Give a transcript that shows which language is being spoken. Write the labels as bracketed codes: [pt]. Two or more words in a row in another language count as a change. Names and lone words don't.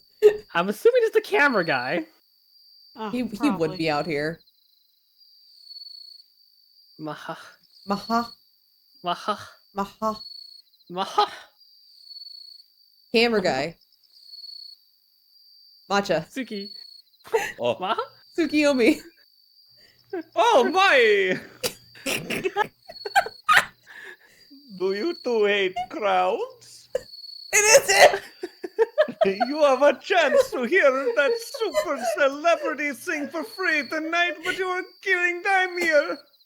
[en] I'm assuming it's the camera guy. Oh, He would probably. be out here. Maha. Maha. Maha. Maha. Maha. Camera guy. Matcha. Suki. Oh, Maha? Tsukiyomi. oh my! Do you two hate crowds? It isn't! You have a chance to hear that super celebrity sing for free tonight, but you are killing time here.